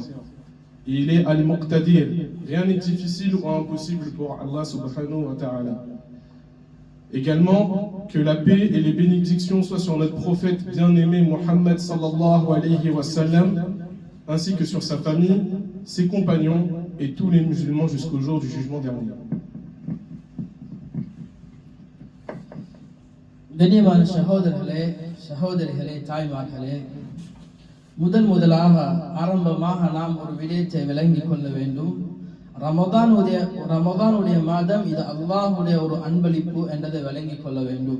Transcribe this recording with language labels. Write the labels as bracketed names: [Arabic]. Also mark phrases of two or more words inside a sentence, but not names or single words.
[French] Et il est Al-Muqtadir, rien n'est difficile ou impossible pour [Arabic] الله سبحانه وتعالى. [French] Également, que la paix et les bénédictions soient sur notre prophète bien-aimé Muhammad [Arabic] صلى الله عليه وسلم, [French] ainsi que sur sa famille, ses compagnons et tous les musulmans jusqu'au jour du jugement dernier. [Tamil] கண்ணியமான சகோதரர்களே, சகோதரிகளே, தாய்மார்களே, முதலாக ஆரம்பமாக நாம் ஒரு விடயத்தை விளங்கிக் கொள்ள வேண்டும். ரமதானுடைய மாதம், இது அல்லாஹ்வுடைய ஒரு அன்பளிப்பு என்றதை விளங்கிக் கொள்ள வேண்டும்.